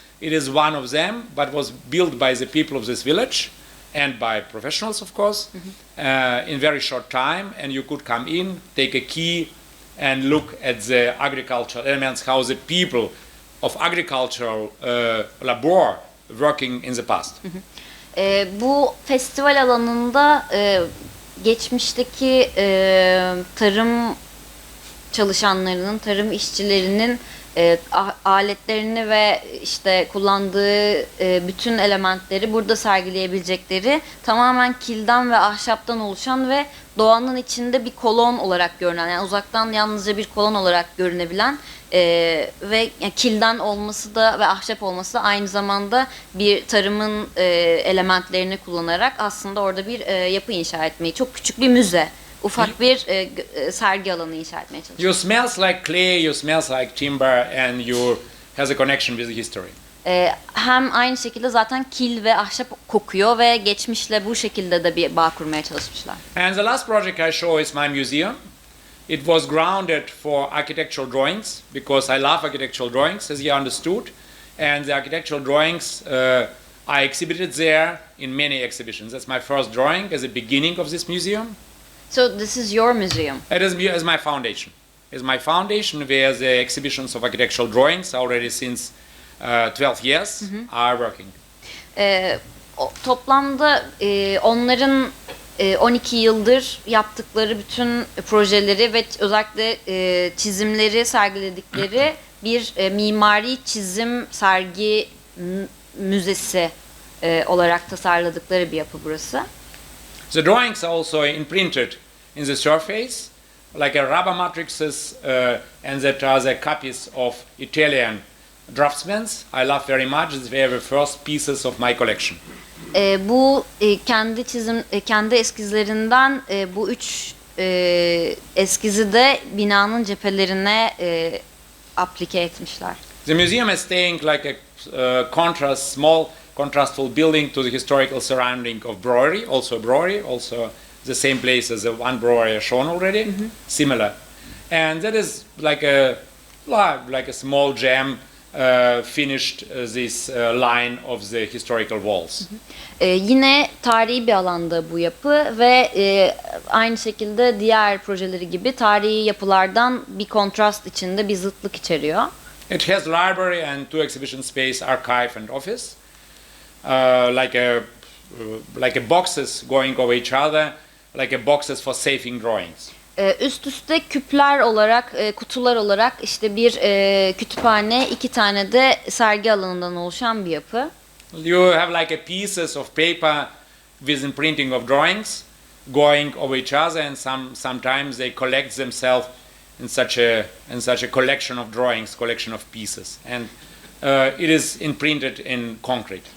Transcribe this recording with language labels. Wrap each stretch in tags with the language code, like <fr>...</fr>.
<en>It is one of them, but was built by the people of this village and by professionals, of course, in very short time. And you could come in, take a key, and look at the agricultural elements, how the people of agricultural labor working in the past.</en> <tr>Bu festival alanında geçmişteki tarım çalışanlarının, tarım işçilerinin aletlerini ve işte kullandığı bütün elementleri burada sergileyebilecekleri tamamen kilden ve ahşaptan oluşan ve doğanın içinde bir kolon olarak görünen, yani uzaktan yalnızca bir kolon olarak görünebilen ve kilden olması da ve ahşap olması da aynı zamanda bir tarımın elementlerini kullanarak aslında orada bir yapı inşa etmeyi, çok küçük bir müze, ufak bir sergi alanı inşa etmeye çalışıyor.</tr> <en>You smells like clay, you smells like timber, and you has a connection with the history.</en> <tr>Hem aynı şekilde zaten kil ve ahşap kokuyor ve geçmişle bu şekilde de bir bağ kurmaya çalışmışlar.</tr> <en>And the last project I show is my museum. It was grounded for architectural drawings because I love architectural drawings, as you understood. And the architectural drawings I exhibited there in many exhibitions. That's my first drawing as a beginning of this museum. So this is your museum. It is my foundation. It's my foundation where the exhibitions of architectural drawings already since 12 years are working.</en> <tr>Toplamda onların 12 yıldır yaptıkları bütün projeleri ve özellikle çizimleri sergiledikleri bir mimari çizim sergi müzesi olarak tasarladıkları bir yapı burası.</tr> <en>The drawings are also imprinted in the surface, like a rubber matrices, and that are the copies of Italian draftsmen. I love very much. They were the first pieces of my collection.</en> <tr>Bu kendi eskizlerinden bu üç eskizi de binanın cephelerine aplike etmişler.</tr> <en>The museum is staying like a small contrastful building to the historical surrounding of brewery, also the same place as the one brewery shown already, similar. And that is like a small gem finished this line of the historical walls.</en> <tr>Yine tarihi bir alanda bu yapı ve aynı şekilde diğer projeleri gibi tarihi yapılardan bir kontrast içinde, bir zıtlık içeriyor.</tr> <en>It has library and two exhibition space, archive and office. Like a boxes going over each other, like a boxes for saving drawings.</en> <tr>Üst üste küpler olarak, kutular olarak işte bir kütüphane, iki tane de sergi alanından oluşan bir yapı.</tr> <en>You have like a pieces of paper with imprinting of drawings going over each other, and sometimes they collect themselves in such a collection of drawings, collection of pieces, and it is imprinted in concrete.</en>